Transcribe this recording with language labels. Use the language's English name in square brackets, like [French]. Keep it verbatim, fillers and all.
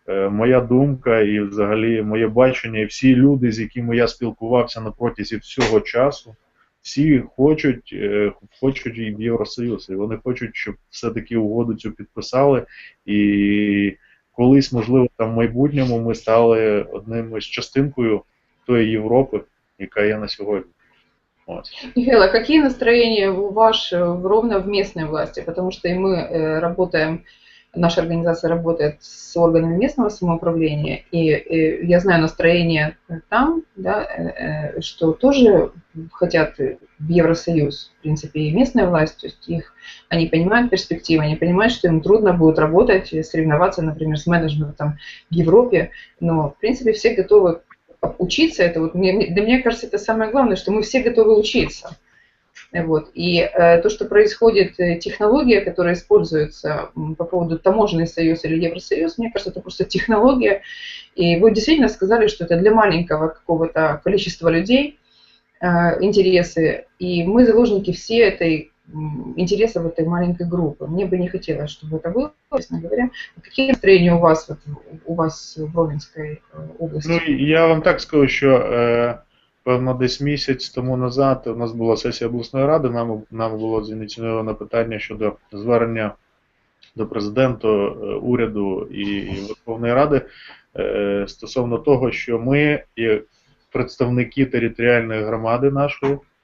[Ukrainian] моя думка і взагалі моє бачення, і всі люди, з якими я спілкувався на протязі всього часу, всі хочуть, хочуть і в Євросоюз, і вони хочуть, щоб все-таки угоду цю підписали, і колись, можливо, там в майбутньому ми стали одним із частинкою тої Європи, яка є на сьогодні. [Russian] Вот. Михаила, какие настроения у вас ровно в местной власти? Потому что и мы работаем, наша организация работает с органами местного самоуправления, и, и я знаю настроение там, да, что тоже хотят в Евросоюз, в принципе, и местная власть, то есть их, они понимают перспективы, они понимают, что им трудно будет работать, соревноваться, например, с менеджментом в Европе, но, в принципе, все готовы учиться, это вот, мне, да мне кажется, это самое главное, что мы все готовы учиться. Вот. И э, то, что происходит, э, технология, которая используется э, по поводу таможенный союз или Евросоюз, мне кажется, это просто технология. И вы действительно сказали, что это для маленького какого-то количества людей э, интересы. И мы заложники все этой интересов этой маленькой группы. Мне бы не хотелось, чтобы это было, честно говоря. Какие настроения у вас, вот, у вас в Ровненській області? [Ukrainian] Ну, я вам так скажу, що е, певно десь місяць тому назад у нас була сесія обласної ради, нам, нам було зініційовано питання щодо звернення до президента, уряду і Верховної Ради е, стосовно того, що ми, як представники територіальної громади нашої,